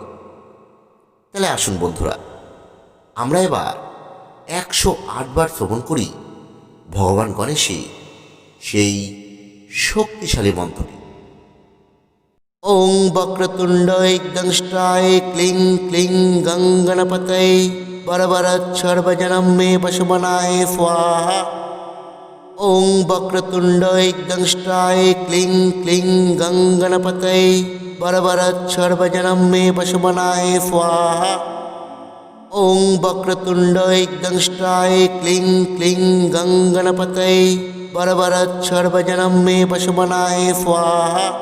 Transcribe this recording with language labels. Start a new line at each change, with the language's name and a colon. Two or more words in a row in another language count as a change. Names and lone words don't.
Bangla: তাহলে আসুন বন্ধুরা, আমরা এবার 108 বার শ্রবণ করি ভগবান গণেশের সেই শক্তিশালী মন্ত্রটি।
Sanskrit: ওং বক্রতুণ্ড একদংষ্টায় ক্লিং ক্লিং গং গণপতয়ে বরবরৎ সর্বজনম মে পশুমনায় স্বাহা। ওং বক্রতুণ্ড একদংষ্টায় ক্লিং ক্লিং গং গণপতয়ে বরবরৎ সর্বজনম মে পশুমনায় স্বাহা। ওং বক্রতুণ্ড একদংষ্টায় ক্লিং ক্লিং গং গণপতয়ে বরবরৎ সর্বজনম মে পশুমনায় স্বাহা।